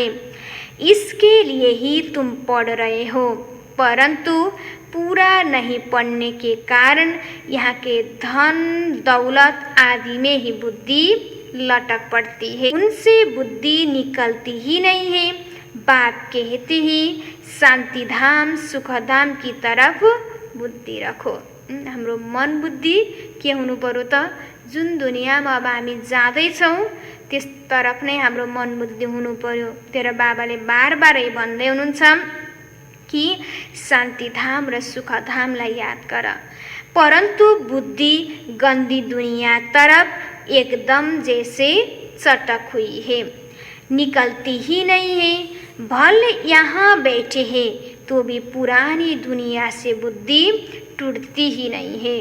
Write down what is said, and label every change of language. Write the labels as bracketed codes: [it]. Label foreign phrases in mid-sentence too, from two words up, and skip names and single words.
[hi] इसके लिए ही तुम पढ़ रहे हो, परंतु पूरा नहीं पढ़ने के कारण यहाँ के धन दौलत आदि में ही बुद्धि लटक पड़ती है, उनसे बुद्धि निकलती ही नहीं है। बाप कहते ही शांतिधाम सुखधाम की तरफ बुद्धि रखो। [ne] हाम्रो मन बुद्धि के हुनु पर्यो त, जुन दुनियाँमा अब हामी जाँदैछौँ त्यस तरफ नै हाम्रो मन बुद्धि हुनु पर्यो। तेरो बाबाले बार बार भन्दै हुनुहुन्छ कि शान्तिधाम र सुखधामलाई याद [hi] कर, परंतु बुद्धि गंदी दुनिया तरफ एकदम जैसे चटक हुई है, निकलती ही नहीं है। भले यहाँ बैठे हैं तो भी पुरानी दुनिया से बुद्धि टूटती ही नहीं है।